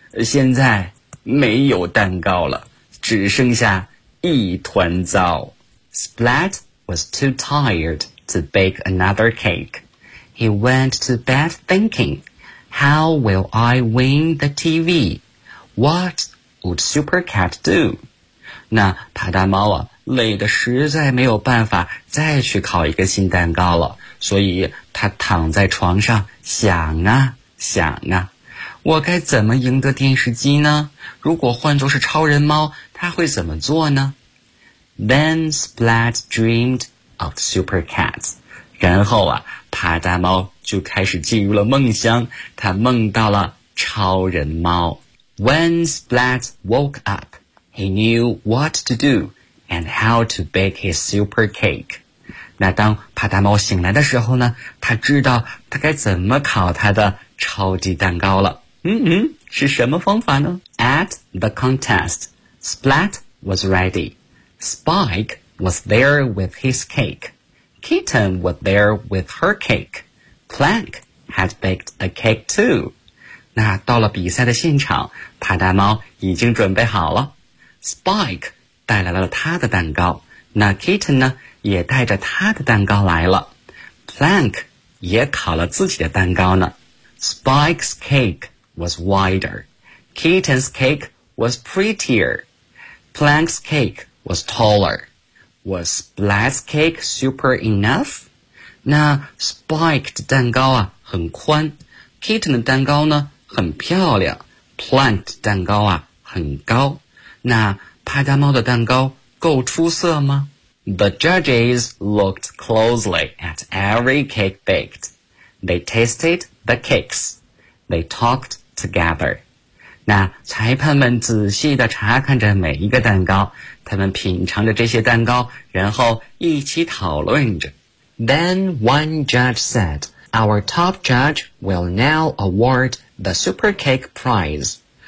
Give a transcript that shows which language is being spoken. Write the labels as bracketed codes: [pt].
[zh] 现在没有蛋糕了，只剩下一团糟。 [en] Splat was too tired to bake another cake. He went to bed thinking,How will I win the TV? What would Super Cat do? [zh] 那帕达猫啊，累得实在没有办法再去烤一个新蛋糕了，所以他躺在床上想啊想啊，我该怎么赢得电视机呢？如果换作是超人猫，他会怎么做呢？ [en] Then Splat dreamed of Super Cat. [zh] 然后啊，帕达猫就开始进入了梦乡，他梦到了超人猫。 [en] When Splat woke up, he knew what to do and how to bake his super cake. [zh] 那当帕达猫醒来的时候呢，他知道他该怎么烤他的超级蛋糕了。是什么方法呢？ [en] At the contest, Splat was ready. Spike was there with his cake. kitten was there with her cake. Plank had baked a cake too. [zh] 那到了比赛的现场，帕达猫已经准备好了。 Spike 带来了他的蛋糕，那 kitten 呢，也带着他的蛋糕来了。 Plank 也烤了自己的蛋糕呢。 [en] Spike's cake was wider. Kitten's cake was prettier. Plank's cake was taller. Was Splat's cake super enough? [zh] 那 Spike 的蛋糕啊很宽， Kitten 的蛋糕呢很漂亮， Plank 的蛋糕啊很高。那帕达猫的蛋糕够出色吗？ [en] The judges looked closely at every cake baked. They tasted the cakes. They talked together. [zh] 那裁判们仔细地查看着每一个蛋糕，他们品尝着这些蛋糕，然后一起讨论着。 [en] Then one judge said, Our top judge will now award the Super Cake Prize.